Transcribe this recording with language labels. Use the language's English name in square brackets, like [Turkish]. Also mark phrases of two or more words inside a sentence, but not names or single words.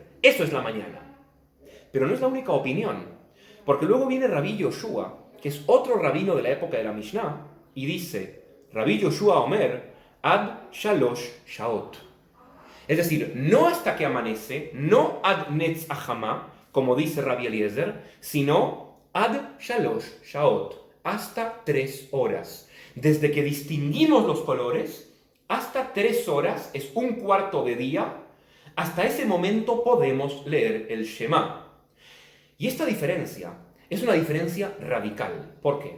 [Spanish] Eso es la mañana. Pero no es la única opinión, porque luego viene Rabbi Yoshua, que es otro rabino de la época de la Mishnah, y dice, [Hebrew] רבי יהושע אומר עד שלש שעות. [Spanish] Es decir, no hasta que amanece, no [Hebrew] עד הנץ החמה, [Spanish] como dice Rabbi Eliezer, sino [Hebrew] עד שלש שעות, [Spanish] hasta 3 horas. Desde que distinguimos los colores, hasta 3 horas, es un cuarto de día, hasta ese momento podemos leer el Shema. Y esta diferencia es una diferencia radical. ¿Por qué?